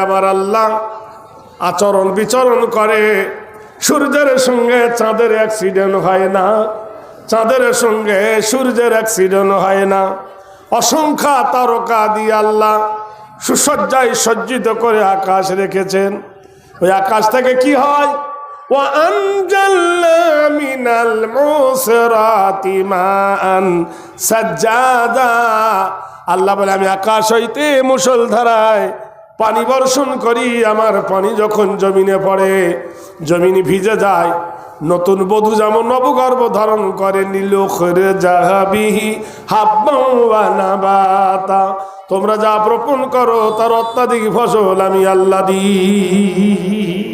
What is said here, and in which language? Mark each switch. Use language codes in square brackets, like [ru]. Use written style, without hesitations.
[bn] আমার আল্লাহ আচরণ বিচরণ করে। সূর্যের সঙ্গে চাঁদের অ্যাক্সিডেন্ট হয় না, চাঁদের সঙ্গে সূর্যের অ্যাক্সিডেন্ট হয় না। অসংখ্য তারকা দিয়ে আল্লাহ সুসজ্জায় সজ্জিত করে আকাশ রেখেছেন। ওই আকাশ থেকে কি হয়? [ar] وأنزلنا من المعصرات ماء سجادا। [bn] আল্লাহ বলে, আমি আকাশ হইতে মুষলধারায় পানি বর্ষণ করি। আমার পানি যখন জমিনে পড়ে, জমিন ভিজে যায়। নতুন বধূ যেমন নবগর্ভ ধারণ করে, [ar] নীলুখরে জাহাবিহি হাব্বান ওয়া নাবাতা, [bn] তোমরা যা বপন করো তার অত্যাধিক ফসল আমি আল্লাহ দিই।